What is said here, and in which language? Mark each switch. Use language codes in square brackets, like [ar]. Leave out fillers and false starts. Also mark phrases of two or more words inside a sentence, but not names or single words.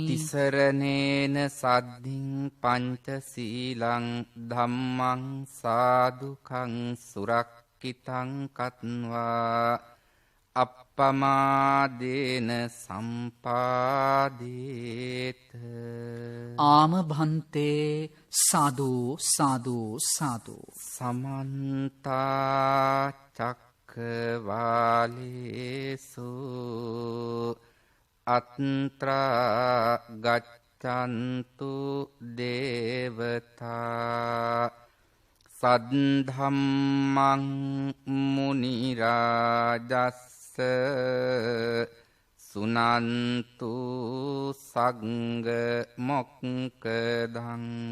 [pi] තිසරණේන සද්ධින් පංචසීලං ධම්මං සාදුකං සුරක්ඛිතං කତ୍වා අප්පමාදේන සම්පාදේත. [si] ආම භන්තේ සාදු සාදු සාදු. [pi] සමන්ත චක්කවාලේසු අත්‍රා ගච්ඡන්තු දේවතා සද්ධම්මං මුනි රාජස්ස සුනන්තු සංඝ මොක්ඛදං